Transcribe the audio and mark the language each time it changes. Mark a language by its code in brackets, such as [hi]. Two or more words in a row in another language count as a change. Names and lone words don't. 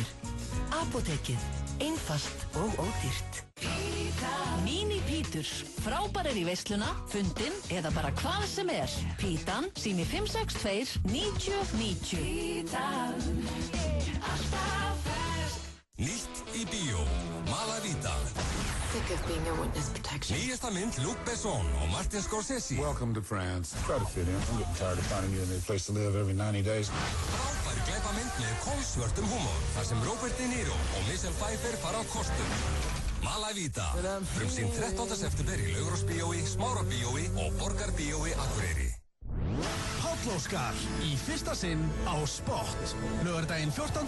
[is] Apótekið, einfalt og ódýrt. Mini Píturs, frábærir í veisluna, fundin eða bara hvað sem er. Pítan, sími 562 9090. Pítan, alltaf fersk. Nýtt í bíó, Malavita. [en] Sick of being a witness protection. [is] Nýjasta mynd Luc Besson og Martin Scorsese. [en] Welcome to France. Try to fit in. I'm getting tired of finding you a new place to live every 90 days. [is] Frábær glæpamynd með kolsvörtum húmor, þar sem Robert De Niro og Michelle Pfeiffer fara á kostum. Malavita, frumsýnd 13. september í Laugarásbíói, Smárabíói og Borgarbíói Akureyri. Páll Óskar í fyrsta sinn á Spot, laugardaginn 14.